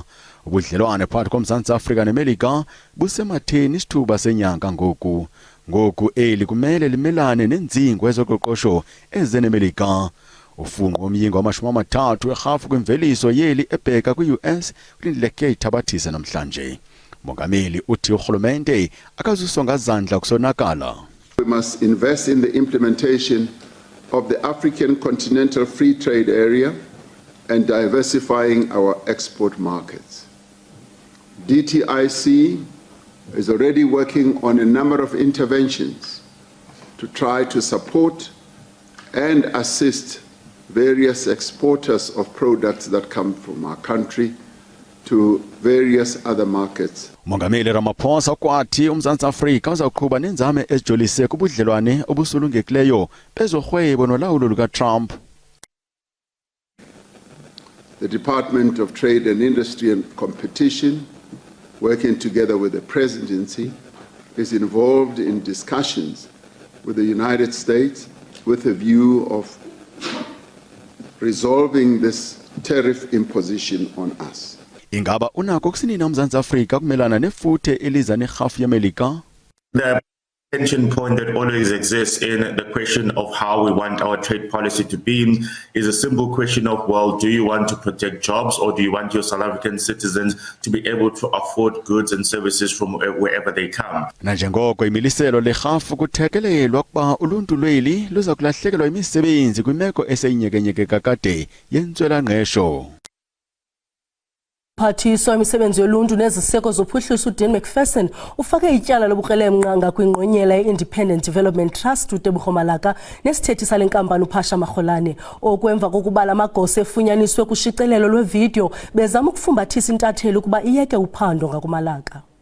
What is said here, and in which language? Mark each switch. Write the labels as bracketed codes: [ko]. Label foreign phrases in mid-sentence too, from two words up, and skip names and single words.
[xh] Ubudlelwane phakathi komZantsi Afrika neMelika busematheni isithuba senyanga ngoku eli kumele limelane nendzingo ezoqoqosho ezeneMelika. Ufungo omyinge wama-30 werhafu kwimveliso yeli ebheka kwi-US kulindeleke ithabathise namhlanje. Mongameli uthi urhulumente akazusonga zandla kusonakala. [en] We must invest in the implementation of the African Continental Free Trade Area and diversifying our export markets. DTIC is already working on a number of interventions to try to support and assist various exporters of products that come from our country to various other markets. [xh] Mongameli Ramaphosa kwathi uMzantsi Afrika uzaqhuba nenzame ezijolise kubudlelwane obusulungekileyo bezorhwebo nolawulo lukaTrump. [en] The Department of Trade and Industry and Competition, working together with the Presidency, is involved in discussions with the United States with a view of resolving this tariff imposition on us. [xh] Ingaba unako kusinina uMzantsi Afrika kumelana nefuthe eliza nerhafu yeMelika? [en] The tension point that always exists in the question of how we want our trade policy to be is a simple question of, well, do you want to protect jobs or do you want your South African citizens to be able to afford goods and services from wherever they come? [xh] Nanjengoko imiliselo lerhafu kuthekelelwa kuba uluntu lweli luza kulahlekelwa imisebenzi kwimeko eseyinyekenyeke kakade yentswela-ngqesho. Umphathiswa wemisebenzi yoluntu neziseko zophuhliso uDean McPherson ufake ityala lobukrelemnqa kwingqonyela ye-Independent Development Trust uTebogo Malaka nesithethi sale nkampani uPhasha Magolane okwemva kokuba la magosa efunyaniswe kushicilelo lwevidiyo bezama ukufumbathisa intatheli ukuba iyeke uphando ngakuMalaka.